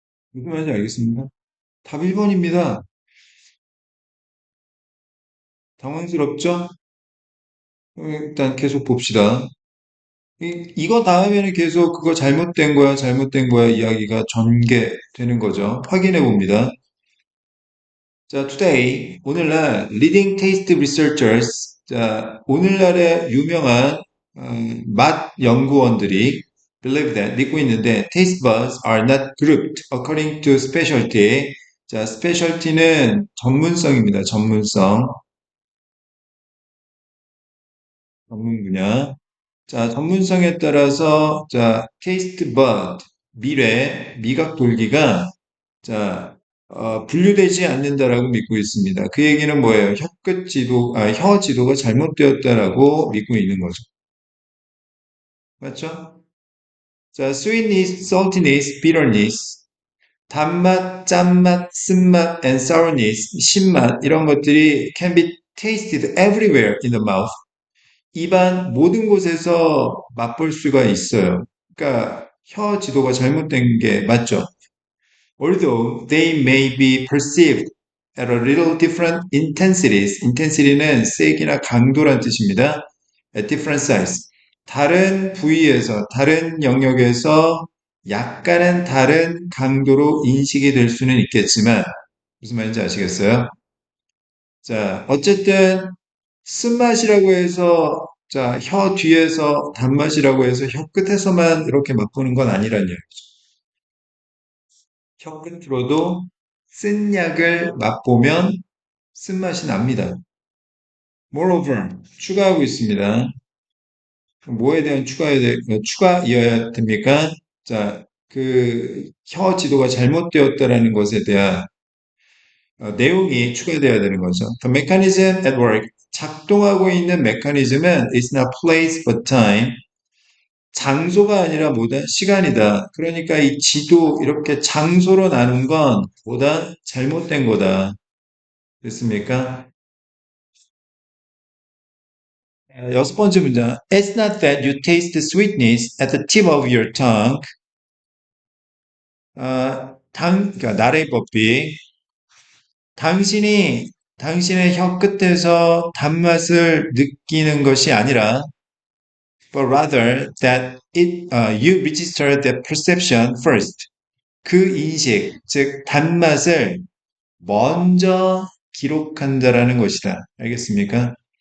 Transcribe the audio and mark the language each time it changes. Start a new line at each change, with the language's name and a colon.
Korean: 무슨 말인지 알겠습니까? 답 1번입니다. 당황스럽죠? 일단 계속 봅시다. 이거 다음에는 계속 그거 잘못된 거야 이야기가 전개되는 거죠. 확인해 봅니다.
English: 자, today,
Korean: 오늘날
English: leading taste researchers,
Korean: 자, 오늘날의 유명한 맛 연구원들이 믿고 있는데
English: taste buds are not grouped according to specialty.
Korean: 자, specialty는 전문성입니다. 전문 분야. 자, 전문성에 따라서 자, taste bud, 미각 돌기가 자, 분류되지 않는다라고 믿고 있습니다. 그 얘기는 뭐예요? 혀 지도가 잘못되었다라고 믿고 있는 거죠. 맞죠?
English: 자, sweetness, saltiness, bitterness,
Korean: 단맛, 짠맛, 쓴맛,
English: and sourness,
Korean: 신맛 이런 것들이
English: can be tasted everywhere in the mouth.
Korean: 입안 모든 곳에서 맛볼 수가 있어요. 그러니까 혀 지도가 잘못된 게 맞죠?
English: Although they may be perceived at a little different intensities.
Korean: intensity는 세기나 강도란 뜻입니다.
English: at different size.
Korean: 다른 부위에서, 다른 영역에서 약간은 다른 강도로 인식이 될 수는 있겠지만, 무슨 말인지 아시겠어요? 자, 어쨌든, 쓴맛이라고 해서, 자, 혀 뒤에서 단맛이라고 해서 혀 끝에서만 이렇게 맛보는 건 아니란 얘기죠. 혀 끝으로도 쓴 약을 맛보면 쓴맛이 납니다. Moreover, 추가하고 있습니다. 뭐에 대한 추가이어야 됩니까? 자, 혀 지도가 잘못되었다라는 것에 대한 내용이 추가되어야 되는 거죠.
English: The mechanism at work.
Korean: 작동하고 있는 메커니즘은
English: is not place but time.
Korean: 장소가 아니라 뭐다? 시간이다. 그러니까 이 지도 이렇게 장소로 나눈 건 뭐다? 잘못된 거다. 됐습니까? 여섯 번째 문장.
English: It's not that you taste the sweetness at the tip of your tongue.
Korean: 그러니까 나레이 법비. 당신이 당신의 혀 끝에서 단맛을 느끼는 것이 아니라,
English: but rather that you register the perception first.
Korean: 그 인식, 즉 단맛을 먼저 기록한다라는 것이다. 알겠습니까?